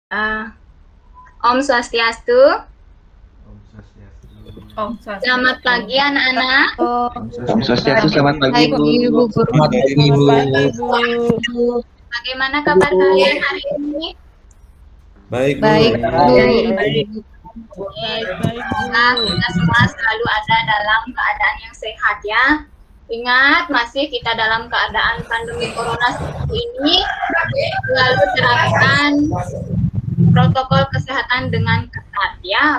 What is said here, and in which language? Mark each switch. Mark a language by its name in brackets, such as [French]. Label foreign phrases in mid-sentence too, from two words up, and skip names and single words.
[Indonesian] Eh, Om Swastiastu. Selamat pagi anak-anak. Om Swastiastu, selamat pagi Bu. Selamat pagi Bu. Bagaimana kabar kalian hari ini? Baik Bu. Baik. Semoga kita semua selalu ada dalam keadaan yang sehat ya. Ingat, masih kita dalam keadaan pandemi corona seperti ini, selalu terapkan protokol kesehatan dengan ketat ya.